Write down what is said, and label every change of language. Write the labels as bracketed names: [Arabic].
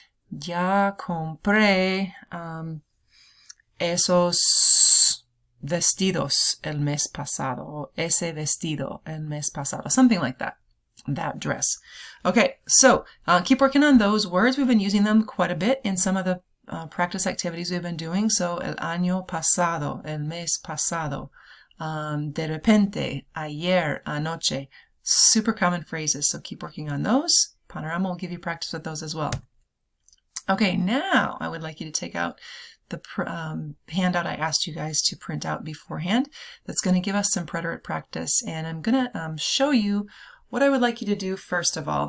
[Spanish] Ya compré esos vestidos el mes pasado, o ese vestido el mes pasado, [English] something like that, that dress. Okay, so keep working on those words. We've been using them quite a bit in some of the practice activities we've been doing. So el año pasado, el mes pasado, de repente, ayer, anoche, super common phrases. So keep working on those. Panorama will give you practice with those as well. Okay, now I would like you to take out the handout I asked you guys to print out beforehand. That's going to give us some preterite practice, and I'm going to show you what I would like you to do first of all.